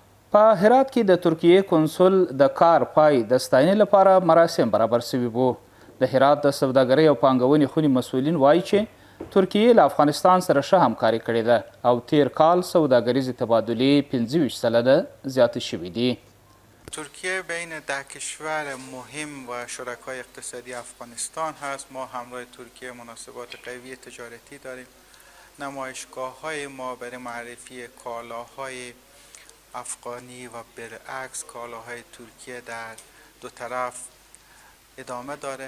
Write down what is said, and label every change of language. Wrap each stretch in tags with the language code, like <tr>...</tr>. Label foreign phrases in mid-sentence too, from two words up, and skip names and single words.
<ps>په هرات کې د ترکیې کنسول د کار پای د ستاینې لپاره مراسم برابر شوي وو. د هرات د سوداګرۍ او پانګونې خونې مسؤلین وایي چې ترکیې له افغانستان سره ښه همکاري کړې ده او تیر کال سوداګریزې تبادلې 25 سلنه زیاتې شوي دي.</ps> <fa>ترکیه بین 10 کشور مهم و شرکای اقتصادی افغانستان هست. ما همراه ترکیه مناسبات قوی تجارتی داریم. نمایشگاه‌های ما برای معرفی کالاهای افغانی و برعکس کالاهای ترکیه در دو طرف ادامه داره.</fa>